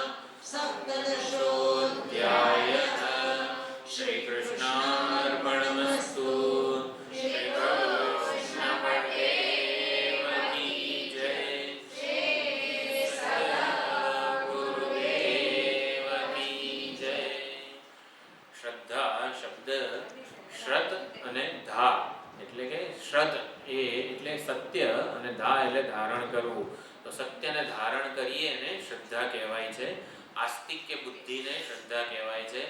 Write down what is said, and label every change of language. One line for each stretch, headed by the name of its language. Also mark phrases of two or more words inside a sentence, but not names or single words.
Sanskrit: सप्तदशोऽध्यायः श्रीकृष्णार्पणमस्तु
Hindi: श्रीकृष्णपरमेश्वर की जय गुरुदेव की जय
Gujarati: શ્રદ્ધા શબ્દ શ્રત અને ધા એટલે કે શ્રત એટલે સત્ય અને ધા એટલે ધારણ કરવું. તો સત્યને ધારણ કરીએ ને શ્રદ્ધા કહેવાય છે. આસ્તિક કે બુદ્ધિને શ્રદ્ધા કહેવાય છે.